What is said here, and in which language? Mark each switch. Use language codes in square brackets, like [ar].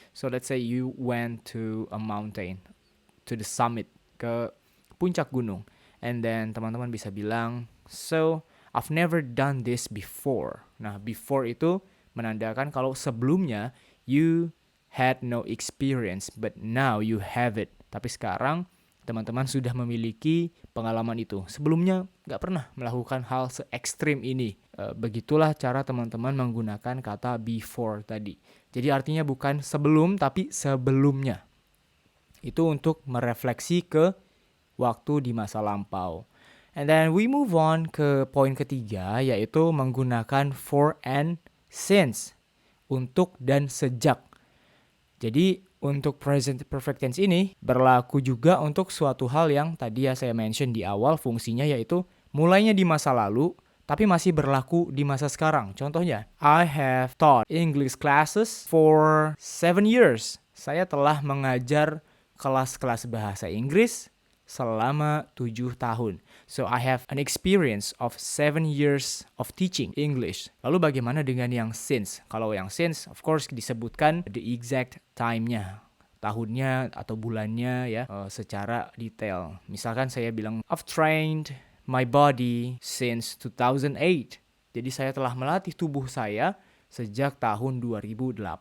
[en] So, let's say you went to a mountain, to the summit, [id] ke puncak gunung. [en] And then [id] teman-teman bisa bilang, [en] so, I've never done this before. [id] Nah, [en] before [id] itu menandakan kalau sebelumnya [en] you had no experience, but now you have it. [id] Tapi sekarang teman-teman sudah memiliki pengalaman itu. Sebelumnya nggak pernah melakukan hal se-ekstrim ini. Begitulah cara teman-teman menggunakan kata before tadi. Jadi artinya bukan sebelum, tapi sebelumnya. Itu untuk merefleksi ke waktu di masa lampau. [en] And then we move on [id] ke poin ketiga, yaitu menggunakan for and since, untuk dan sejak. Jadi untuk present perfect tense ini berlaku juga untuk suatu hal yang tadi ya saya mention di awal, fungsinya yaitu mulainya di masa lalu tapi masih berlaku di masa sekarang. Contohnya, [en] I have taught English classes for 7 years. [id] Saya telah mengajar kelas-kelas bahasa Inggris selama 7 tahun. [en] So I have an experience of 7 years of teaching English. [id] Lalu bagaimana dengan yang since? Kalau yang since, [en] of course [id] disebutkan the exact time-nya, tahunnya atau bulannya ya, secara detail. Misalkan saya bilang, [en] I've trained my body since 2008. [id] Jadi saya telah melatih tubuh saya sejak tahun 2008.